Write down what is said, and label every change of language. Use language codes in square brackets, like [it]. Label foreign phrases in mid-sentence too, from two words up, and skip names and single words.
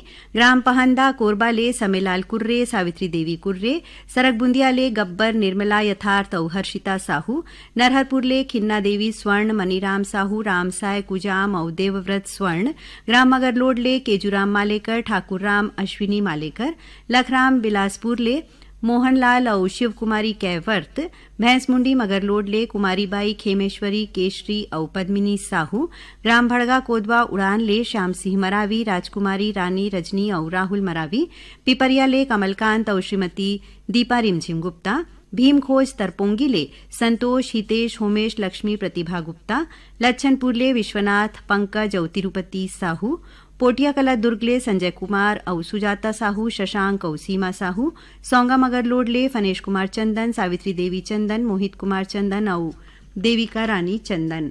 [hne] ग्राम पहंदा कोरबा ले समेलाल कुर्रे, सावित्री देवी कुर्रे, सरक बुंदिया ले गब्बर निर्मला यथार्थ और हर्षिता साहू, नरहरपुर ले खिन्ना देवी स्वर्ण, मनीराम साहू, रामसाय कुजाम और देवव्रत स्वर्ण, ग्राम मगरलोड ले केजूराम मालेकर, ठाकुर राम अश्विनी मालेकर, लखराम बिलासपुर ले मोहनलाल और शिव कुमारी कैवर्त, भैंसमुंडी मगरलोड ले कुमारीबाई खेमेश्वरी केशरी और पद्मिनी साहू, ग्राम भड़गा कोदवा उड़ान ले श्याम सिंह मरावी, राजकुमारी रानी रजनी और राहुल मरावी, पिपरिया ले कमलकांत और श्रीमती दीपा रिमझिम गुप्ता, भीमखोज तरपोंगी ले संतोष हितेश होमेश लक्ष्मी प्रतिभा गुप्ता, लच्छनपुर ले विश्वनाथ पंकज और तिरुपति साहू, पोटिया कला दुर्ग ले संजय कुमार और सुजाता साहू, शशांक और सीमा साहू, सौंगा मगरलोड ले फनेश कुमार चंदन, सावित्री देवी चंदन, मोहित कुमार चंदन और देविका रानी चंदन।